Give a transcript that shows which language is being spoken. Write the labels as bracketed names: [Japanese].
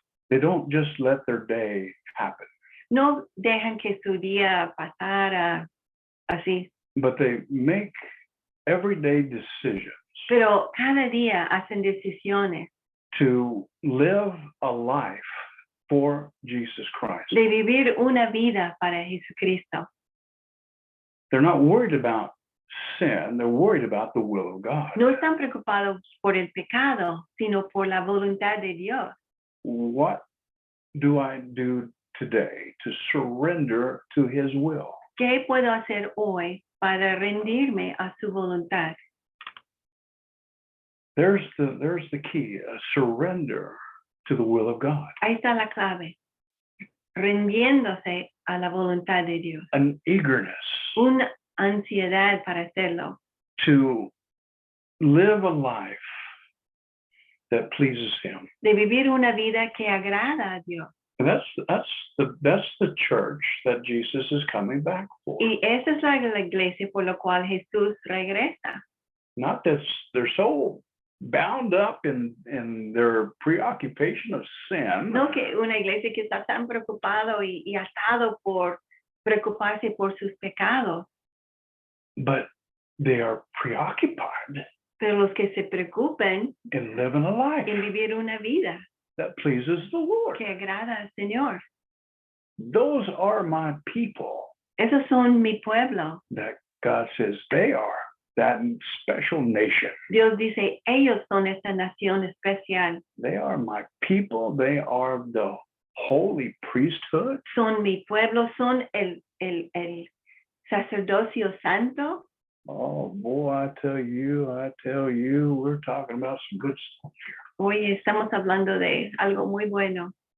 [English] They don't just let their day happen, [Spanish] No dejan que su día pasara así, [English] but they make everyday decisions [Spanish] pero cada día hacen decisiones [English] to live a life for Jesus Christ. [Spanish] de vivir una vida para Jesucristo. [English] They're not worried about sin, they're worried about the will of God. [Spanish] No están preocupados por el pecado, sino por la voluntad de Dios. [English] What do I do today to surrender to his will? [Spanish] ¿Qué puedo hacer hoy para rendirme a su voluntad? [English] There's the key, a surrender to the will of God. [Spanish] Ahí está la clave. Rendiéndose a la voluntad de Dios. [English] An eagerness [Spanish] Una ansiedad para hacerlo. [English] to live a life that pleases him. [Spanish] De vivir una vida que agrada a Dios. [English] And that's the church that Jesus is coming back for. [Spanish] Y esa es la iglesia por la cual Jesús regresa. [English] Not that they're so bound up in their preoccupation of sin. [Spanish] No que una iglesia que está tan preocupado y atado por preocuparse por sus pecados, [English] But they are preoccupied [Spanish] pero los que se preocupen [English] in living a life [Spanish] en vivir una vida [English] that pleases the Lord. [Spanish] que agrada al Señor. [English] Those are my people [Spanish] Esos son mi pueblo. [English] that God says they are, that special nation. [Spanish] Dios dice, ellos son esta nación especial. [English] They are my people. They are the holy priesthood. [Spanish] Son mi pueblo, son el sacerdocio santo. [English] Oh boy, I tell you, we're talking about some good stuff here. [Spanish] Hoy estamos hablando de algo muy bueno.